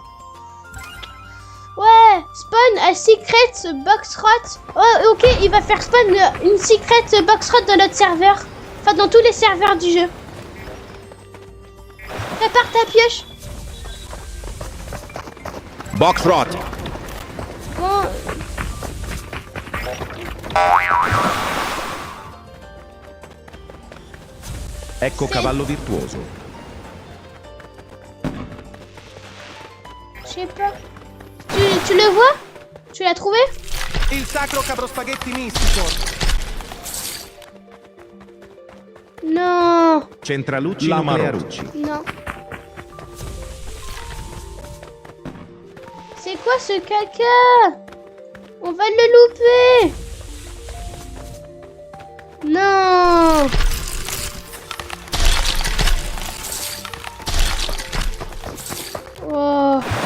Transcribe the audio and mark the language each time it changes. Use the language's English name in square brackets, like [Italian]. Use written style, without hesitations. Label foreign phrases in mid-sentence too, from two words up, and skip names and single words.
[English] Ouais, spawn a secret box rot. [French] Oh, ok, il va faire spawn une [English] secret box rot [French] dans notre serveur. Enfin, dans tous les serveurs du jeu. Prépare ta pioche. Box Rot. Bon. Ecco cavallo virtuoso. Je sais pas. Tu le vois? Tu l'as trouvé? Il sacro cabrospaghetti mistico. Non. Centralucci Nuclearucci. Non. C'est quoi ce caca? On va le louper. Non. Oh.